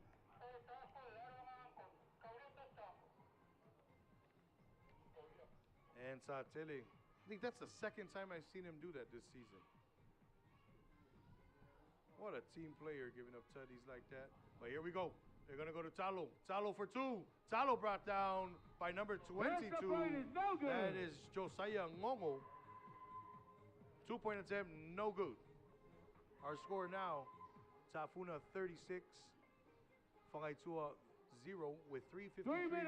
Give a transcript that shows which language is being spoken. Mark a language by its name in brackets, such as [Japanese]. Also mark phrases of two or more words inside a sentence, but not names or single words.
[English] And Satele, I think that's the second time I've seen him do that this season. What a team player giving up tutties like that. But here we go. They're going to go to Talo. Talo for 2. Talo brought down by number 22. No good. That is Josiah Ngongo. 2-point attempt, no good. Our score now, Tafuna 36, Whakaitua 0 with 3:53 3 minutes,